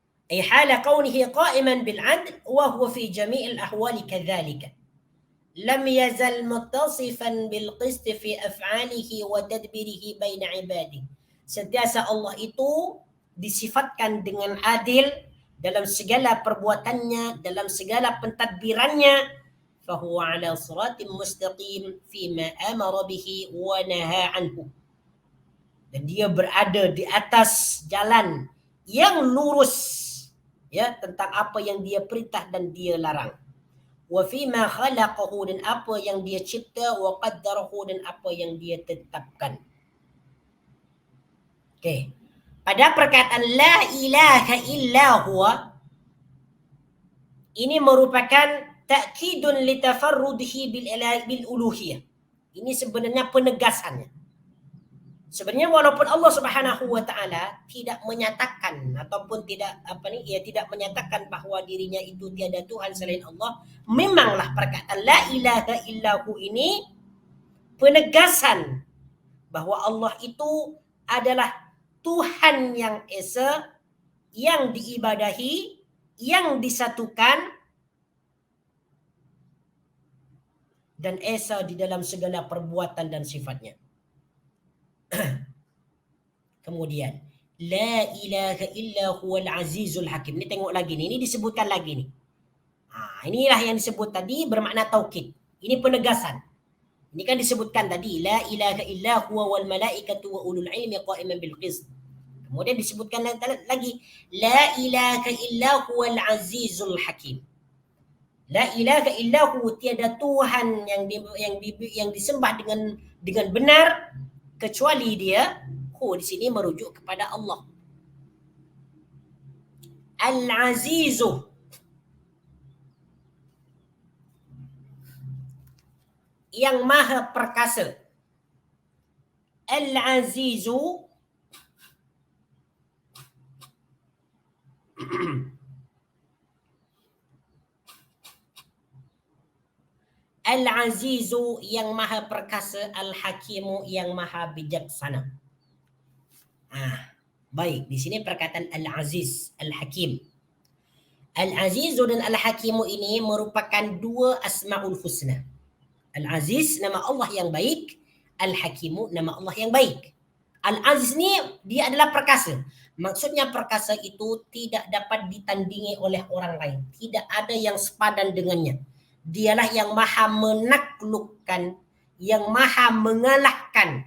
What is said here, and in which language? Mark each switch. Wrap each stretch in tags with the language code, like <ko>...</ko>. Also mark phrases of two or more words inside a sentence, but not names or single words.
<ar>أي حال كونه قائما بالعدل وهو في جميع الأحوال كذلك لم يزل متصفا بالقسط في أفعاله وتدبيره بين عباده.</ar> <ms>Sentiasa Allah itu disifatkan dengan adil dalam segala perbuatannya, dalam segala pentadbirannya.</ms> <ar>فهو على صراط مستقيم فيما أمر به ونهى عنه.</ar> <ms>Dan dia berada di atas jalan yang lurus, ya, tentang apa yang dia perintah dan dia larang.</ms> <ar>وفيما خلقه,</ar> <ms>dan apa yang dia cipta,</ms> <ar>وقدره,</ar> <ms>dan apa yang dia tetapkan. Okey. Pada perkataan</ms> <ar>لا إله إلا هو,</ar> <ms>ini merupakan</ms> <ar>تأكيد لتفرده بالألوهية.</ar> <ms>Ini sebenarnya penegasannya. Sebenarnya walaupun Allah</ms> <ar>سبحانه وتعالى</ar> <ms>tidak menyatakan ataupun tidak tidak menyatakan bahawa dirinya itu tiada Tuhan selain Allah, memanglah perkataan</ms> <ar>لا إله إلا هو</ar> <ms>ini penegasan bahawa Allah itu adalah Tuhan yang esa, yang diibadahi, yang disatukan dan esa di dalam segala perbuatan dan sifatnya.</ms> <ar>Kemudian لا إله إلا هو العزيز الحكيم.</ar> <ms>Ni tengok lagi ni, ini disebutkan lagi ni. Inilah yang disebut tadi bermakna taukid. Ini penegasan. Ini kan disebutkan tadi</ms> <ar>لا إله إلا هو والملائكة وأولو العلم قائما بالقسط.</ar> <ms>Kemudian disebutkan lagi</ms> <ar>لا إله إلا هو العزيز الحكيم. لا إله إلا هو,</ar> <ms>tiada Tuhan yang disembah dengan benar kecuali dia. Di sini merujuk kepada Allah. Al-Azizu, yang maha perkasa. Al-Azizu Al-Azizu yang maha perkasa, Al-Hakimu yang maha bijaksana. Baik, di sini perkataan Al-Aziz, Al-Hakim. Al-Azizu dan Al-Hakimu ini merupakan dua</ms> <ar>أسماء الحسنى.</ar> <ms>Al-Aziz nama Allah yang baik, Al-Hakimu nama Allah yang baik. Al-Aziz ni dia adalah perkasa. Maksudnya perkasa itu tidak dapat ditandingi oleh orang lain. Tidak ada yang sepadan dengannya. Dialah yang maha menaklukkan, yang maha mengalahkan.</ms>